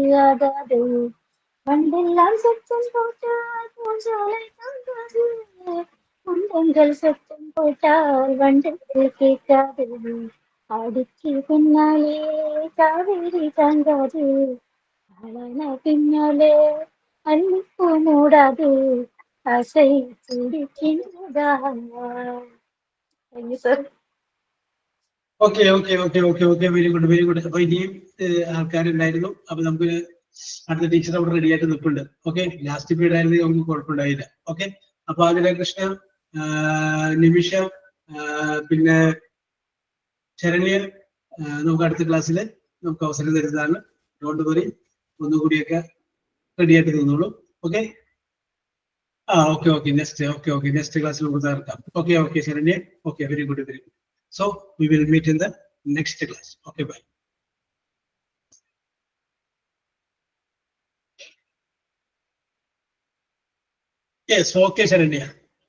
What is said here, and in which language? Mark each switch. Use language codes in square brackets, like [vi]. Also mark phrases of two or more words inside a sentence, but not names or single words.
[ta] ஆகாது, பண்டெல்லாம் சத்தம் போட்டால் பூஞ்சாலை தாங்காது, குண்டங்கள் சத்தம் போட்டால் வண்டுக்கு கேட்காது, அடிக்கு பின்னாலே காவேரி தாங்காது, ஆளான பின்னாலே அள்ளிப்பூ மூடாது, ஆசை துடிக்கின்றதா. [ml] സാർ. [en] okay okay okay okay okay very good very good. [ml] അപ്പൊ ഇനിയും ആൾക്കാരുണ്ടായിരുന്നു. അപ്പൊ നമുക്ക് അടുത്ത ടീച്ചർ അവിടെ റെഡി ആയിട്ട് നിൽപ്പുണ്ട്. ഓക്കെ, [en] last period [ml] ആയിരുന്നു, നമുക്ക് കുഴപ്പമുണ്ടായില്ല. ഓക്കെ, അപ്പൊ ആതിര കൃഷ്ണ, നിമിഷ, പിന്നെ ശരണ്യ, നമുക്ക് അടുത്ത ക്ലാസ്സിൽ നമുക്ക് അവസരം തരുന്നതാണ്. [en] don't worry, [ml] ഒന്നുകൂടിയൊക്കെ റെഡി ആയിട്ട് നിന്നോളൂ. ഓക്കെ. [en] okay okay next okay okay next [ml] ക്ലാസ്സിൽ നമുക്ക് തകർക്കാം. [en] okay okay Sharanya. okay, very good very good. So we will meet in the next class. Okay, bye. Yes, okay, Sharanya.